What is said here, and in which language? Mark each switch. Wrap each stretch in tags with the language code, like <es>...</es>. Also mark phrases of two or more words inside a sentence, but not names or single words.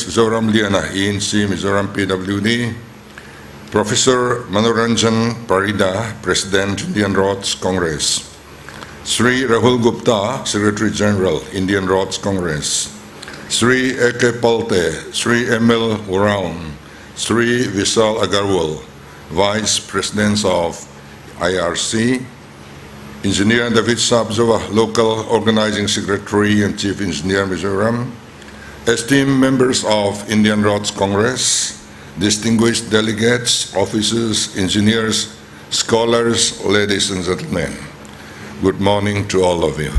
<en>Zoram Liana, ENC, Mizoram, PWD, Professor Manoranjan Parida, President, Indian Roads Congress, Sri Rahul Gupta, Secretary General, Indian Roads Congress, Sri A.K. Palte, Sri M.L. Uraun, Sri Vishal Agarwal, Vice Presidents of IRC, Engineer David Sabzova, Local Organizing Secretary and Chief Engineer Mizoram, esteemed members of Indian Roads Congress, distinguished delegates, officers, engineers, scholars, ladies and gentlemen, good morning to all of you.</en>